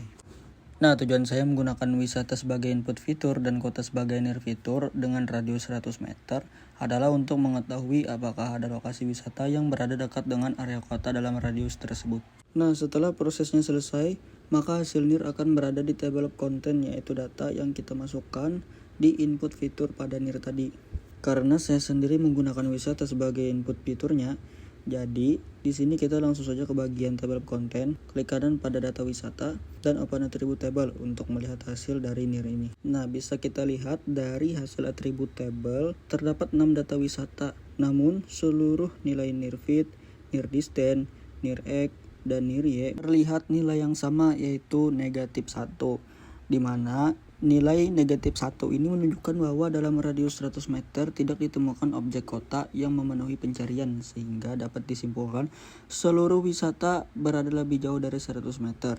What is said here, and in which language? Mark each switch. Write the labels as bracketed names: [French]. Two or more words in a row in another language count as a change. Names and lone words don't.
[Indonesian] Nah, tujuan saya menggunakan wisata sebagai input fitur dan kota sebagai near fitur dengan radius 100 meter adalah untuk mengetahui apakah ada lokasi wisata yang berada dekat dengan area kota dalam radius tersebut. Nah, setelah prosesnya selesai, maka hasil near akan berada di [English] table of content, [Indonesian] yaitu data yang kita masukkan di input fitur pada near tadi. Karena saya sendiri menggunakan wisata sebagai input fiturnya, jadi di sini kita langsung saja ke bagian [English] table of content, [Indonesian] klik kanan pada data wisata dan [English] open attribute table [Indonesian] untuk melihat hasil dari near ini. Nah, bisa kita lihat dari hasil [English] attribute table [Indonesian] terdapat 6 data wisata, namun seluruh nilai [English] near fit, near distance, near x, [Indonesian] dan [English] near y [Indonesian] terlihat nilai yang sama, yaitu -1, di mana Nilai negatif 1 ini menunjukkan bahwa dalam radius 100 meter tidak ditemukan objek kota yang memenuhi pencarian, sehingga dapat disimpulkan seluruh wisata berada lebih jauh dari 100 meter.